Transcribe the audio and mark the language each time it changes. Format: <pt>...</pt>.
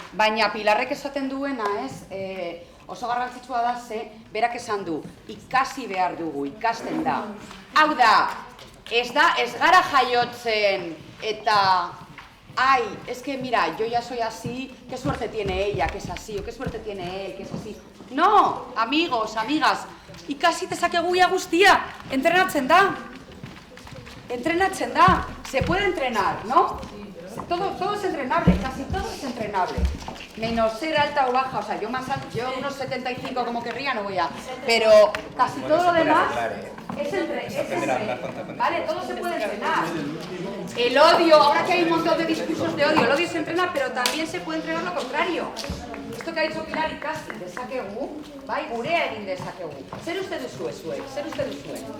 <eu>Baina Pilarrek esaten duena, oso garrantzitsua da ze, berak esan du, ikasi behar dugu, ikasten da. Hau da, ez gara jaiotzen eta,</eu> <es>ay, es que mira, yo ya soy así, qué suerte tiene ella que es así, o qué suerte tiene él que es así. No, amigos, amigas,</es> <eu>ikasi dezakegu ia guztia, entrenatzen da. Entrenatzen da,</eu> <es>se puede entrenar, ¿no? Todo es entrenable, casi todo es entrenable. Menos ser alta o baja, o sea, yo unos 75 como querría no voy a... Pero casi todo lo demás es entrenar, ¿vale? Todo se puede entrenar. El odio, ahora que hay un montón de discursos de odio, el odio se entrena, pero también se puede entrenar lo contrario. Esto que ha dicho Pilar</es> <eu>ikasi dezakegu, bai, gurea egin dezakegu. Zer uste duzue, zer uste duzue?</eu>